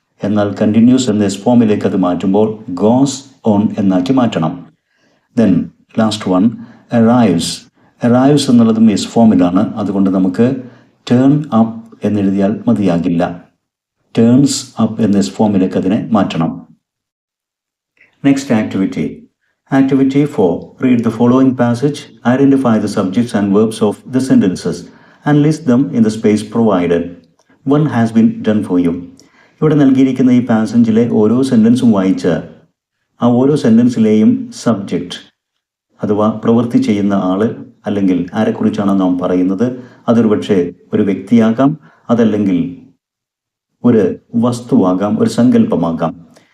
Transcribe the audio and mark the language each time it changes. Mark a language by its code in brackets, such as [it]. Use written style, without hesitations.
[ml] എന്നാൽ കണ്ടിന്യൂസ് എന്ന എസ് ഫോമിലേക്ക് അത് മാറ്റുമ്പോൾ [en] goes on [ml] എന്നാക്കി മാറ്റണം. [en] Then last one arrives. Arrives [ml] എന്നുള്ളതും എസ് ഫോമിലാണ്. അതുകൊണ്ട് നമുക്ക് [en] turn up [ml] എന്നെഴുതിയാൽ മതിയാകില്ല. [en] turns up [ml] എന്ന എസ് ഫോമിലേക്ക് അതിനെ മാറ്റണം. [en] Next activity. Activity 4. Read the following passage, identify the subjects and verbs of the sentences and list them in the space provided. One has been done for you. [ml] ഇവിടെ നൽകിയിരിക്കുന്ന ഈ പാസേജിലെ ഓരോ സെൻറ്റൻസും വായിച്ച് ആ ഓരോ സെൻറ്റൻസിലെയും സബ്ജക്റ്റ് അഥവാ പ്രവൃത്തി ചെയ്യുന്ന ആൾ അല്ലെങ്കിൽ ആരെക്കുറിച്ചാണ് നാം പറയുന്നത്, അതൊരു പക്ഷേ ഒരു വ്യക്തിയാകാം, അതല്ലെങ്കിൽ ഒരു വസ്തുവാകാം, ഒരു സങ്കല്പമാകാം.